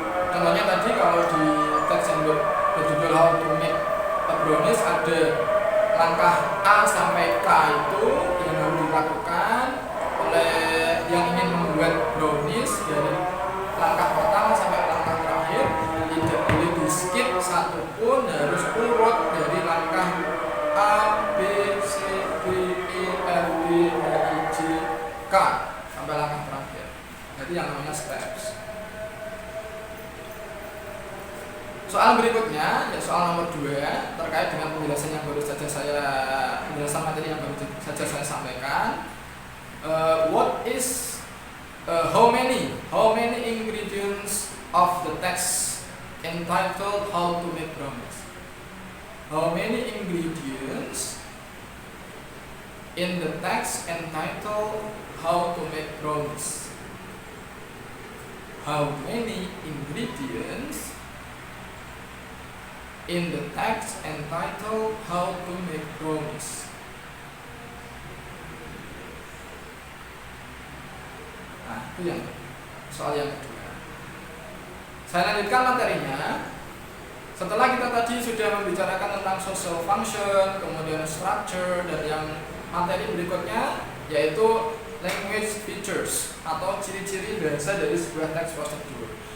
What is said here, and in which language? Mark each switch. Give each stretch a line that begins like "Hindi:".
Indonesian: Contohnya tadi kalau di teks yang berjudul
English: how to make a brownies
Indonesian: ada langkah A sampai K itu yang harus dilakukan oleh yang ingin membuat brownies, dari langkah pertama sampai langkah terakhir tidak boleh di skip satupun, harus urut dari langkah A, B, C, D, E, F, G, H, I, J, K sampai langkah terakhir. Jadi yang namanya steps. Soal berikutnya, ya soal nomor 2 terkait dengan penjelasan yang baru saja penjelasan materi yang baru saja saya sampaikan.
English: What is how many ingredients of the text entitled how to make brownies? How many ingredients in the text entitled how to make brownies? How many ingredients in the text entitled how to make brownies?
Indonesian: Nah, itu yang soal yang kedua. Saya lanjutkan materinya. Setelah kita tadi sudah membicarakan tentang social function, kemudian structure, dan yang materi berikutnya yaitu language features atau ciri-ciri bahasa dari sebuah teks prosedur.